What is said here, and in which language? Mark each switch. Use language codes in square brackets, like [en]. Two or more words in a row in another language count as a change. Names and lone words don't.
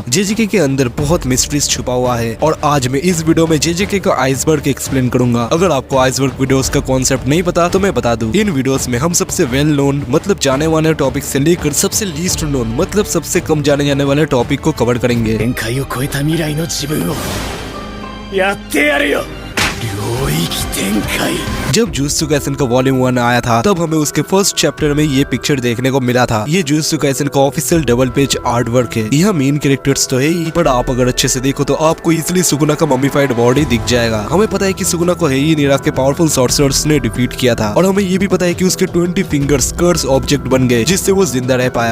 [hi] जेजेके के अंदर बहुत मिस्ट्रीज छुपा हुआ है और आज मैं इस वीडियो में जेजेके का [en] iceberg explain [hi] करूंगा। अगर आपको [en] iceberg videos [hi] का कॉन्सेप्ट नहीं पता तो मैं बता दूं, इन वीडियोस में हम सबसे [en] well known [hi] मतलब जाने वाले टॉपिक से लेकर सबसे [en] least known [hi] मतलब सबसे कम जाने जाने वाले टॉपिक को कवर करेंगे। [ja] 限界を超えた未来の自分をやってやるよ領域展開 [hi] जब जुजुत्सु काइसेन का वॉल्यूम 1 आया था तब हमें उसके [en] first chapter [hi] में ये पिक्चर देखने को मिला था। ये जुजुत्सु काइसेन का ऑफिशियल [en] double page art work [hi] है। यह [en] main characters [hi] तो है ही, पर आप अगर अच्छे से देखो तो आपको इजिली सुकुना का [en] mummified body [hi] दिख जाएगा। हमें पता है कि सुकुना को हेई निरा के [en] powerful sorcerers [hi] ने डिफीट किया था और हमें ये भी पता है कि उसके 20 [en] fingers curse object [hi] बन गए जिससे वो जिंदा रह पाया।